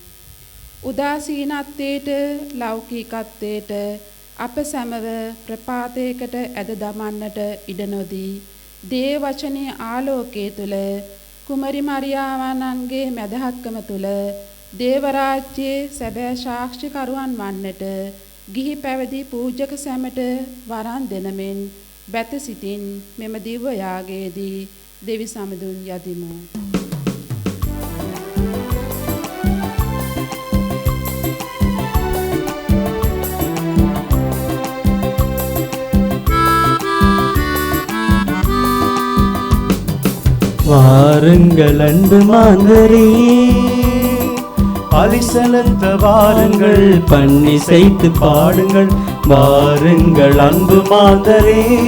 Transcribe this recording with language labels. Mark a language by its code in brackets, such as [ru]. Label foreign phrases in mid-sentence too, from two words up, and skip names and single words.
[si] උදාසීනත්වයට, ලෞකිකත්වයට අප සැමව ප්‍රපාතයකට ඇද දමන්නට ඉඩ නොදී දේව වචනේ ආලෝකයේ තුල කුමරි මරියාවන්ගේ මැදහත්කම තුල දේව රාජ්‍යයේ සැබෑ සාක්ෂිකරුවන් වන්නට ගිහි පැවිදි පූජක සැමට වරන් දෙනමින් බැත සිටින් මෙම දිව්‍ය යාගයේදී දෙවි සමදුන් යදිමු. [ta] வாருங்கள் அன்பு மாந்தரே, பலி செலுத்த வாருங்கள், பண்ணி செய்து பாடுங்கள், வாருங்கள் அன்பு மாந்தரே,